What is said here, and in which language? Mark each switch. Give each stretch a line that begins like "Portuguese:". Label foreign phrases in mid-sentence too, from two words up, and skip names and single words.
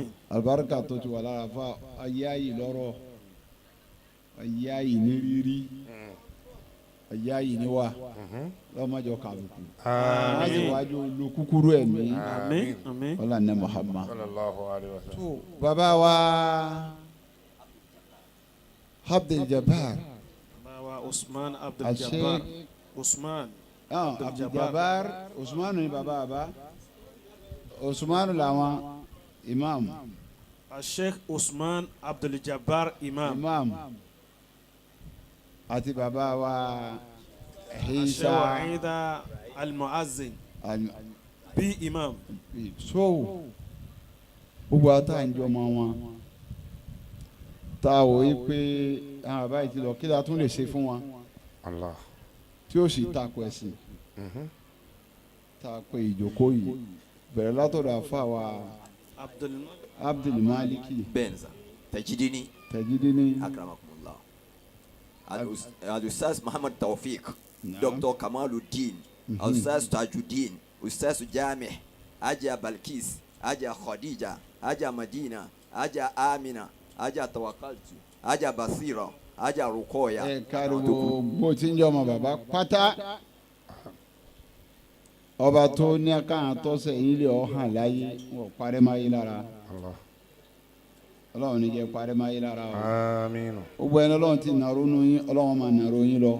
Yoruba: alibarika tó ti wà lára fa ayé ayé lọ́rọ̀ ayé ayé ní rírí ayé ayé ní wa lọ́mọdé kàbùkù láti Àmín. wájú lu kúkúrú ẹ̀mí Àmín. Àmín. ọlọ́run ní Muhammad.
Arabic: صلى الله عليه وسلم.
Yoruba: tó bàbá wa Abdul Jabbar Bàbá Usman Abdul Al-Sheikh Jabbar. Usman. Abdul Jabbar Usmanu ni bàbá àbá Usmanu làwọn imam Sheikh Usman Abdul Jabbar Imam. àti bàbá wa Sheikh Isa Wahida Al-Muazzin. Bí Imam. so gbogbo ata ń jọ ọmọ wọn tá a wò yí pé àwọn àbá yìí ti lọ kí la tún lè ṣe fún wọn Allah. tí ó sì takò ẹ̀sìn tá a pé ìjókòó yìí bẹ̀rẹ̀ látọ̀dọ̀ àfa wa Abdul Maliki Benza Tajidini Tajidini akramakumullah Al-Ustaz Muhammad Tawfiq Dr. Kamaluddin Al-Ustaz Tajuddin Ustaz Jamih Aja Balkis Aja Khadija Aja Madina Aja Amina Aja Tawakkaltu Aja Basira Aja Rukoya ẹ káriwo bó ti ń jọ ọmọ bàbá pátá ọba tó ní káwọn tọ́sẹ̀ yìí lè ọ̀hàn láyé wọ́n parẹ́ máa yí lára Allah. ọlọ́run ní jẹ́ parẹ́ máa yí lára o Àmín. gbogbo ẹni ọlọ́run ti nàró nu yín ọlọ́run máa nàró yín lọ